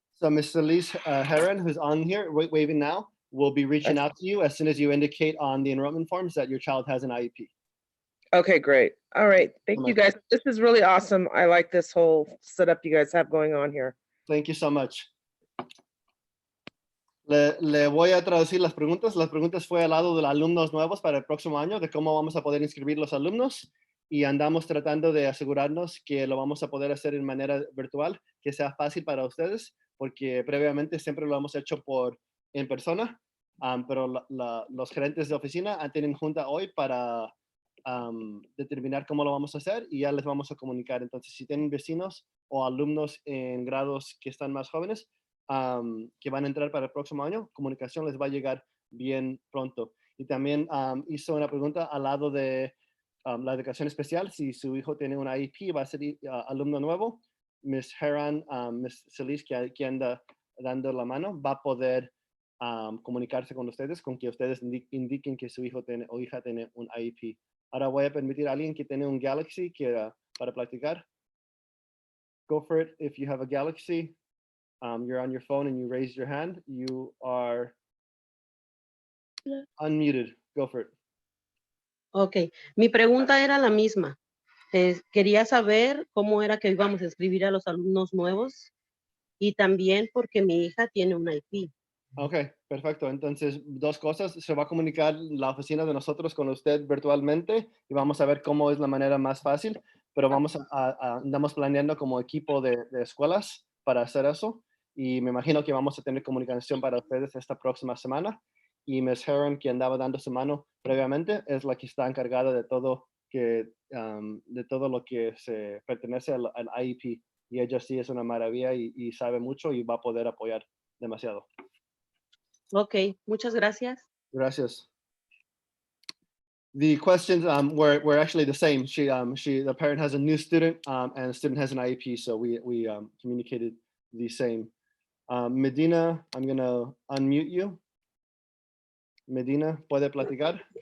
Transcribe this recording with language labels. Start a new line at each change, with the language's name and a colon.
English: So Ms. Elise Heron, who's on here waving now, will be reaching out to you as soon as you indicate on the enrollment forms that your child has an IEP. Okay, great. All right. Thank you guys. This is really awesome. I like this whole setup you guys have going on here. Thank you so much.
Spanish: Le voy a traducir las preguntas. Las preguntas fue al lado de los alumnos nuevos para el próximo año, de cómo vamos a poder inscribir los alumnos, y andamos tratando de asegurarnos que lo vamos a poder hacer en manera virtual, que sea fácil para ustedes, porque previamente siempre lo hemos hecho en persona, pero los gerentes de oficina tienen junta hoy para determinar cómo lo vamos a hacer, y ya les vamos a comunicar. Entonces, si tienen vecinos o alumnos en grados que están más jóvenes, que van a entrar para el próximo año, comunicación les va a llegar bien pronto. Y también hizo una pregunta al lado de la educación especial. Si su hijo tiene un IEP, va a ser alumno nuevo, Miss Heron, Miss Celis, que anda dando la mano, va a poder comunicarse con ustedes, con que ustedes indiquen que su hijo o hija tiene un IEP. Ahora voy a permitir a alguien que tiene un Galaxy para platicar.
English: Go for it. If you have a Galaxy, you're on your phone and you raise your hand, you are unmuted. Go for it.
Spanish: Ok, mi pregunta era la misma. Quería saber cómo era que íbamos a escribir a los alumnos nuevos y también porque mi hija tiene un IP. Ok, perfecto. Entonces, 2 cosas. Se va a comunicar la oficina de nosotros con usted virtualmente y vamos a ver cómo es la manera más fácil, pero andamos planeando como equipo de escuelas para hacer eso, y me imagino que vamos a tener comunicación para ustedes esta próxima semana. Y Ms. Heron, que andaba dando su mano previamente, es la que está encargada de todo lo que se pertenece al IEP. Y ella sí es una maravilla y sabe mucho y va a poder apoyar demasiado. Ok, muchas gracias. Gracias.
English: The questions were actually the same. The parent has a new student and the student has an IEP, so we communicated the same. Medina, I'm going to unmute you.
Spanish: Medina, ¿puede platicar?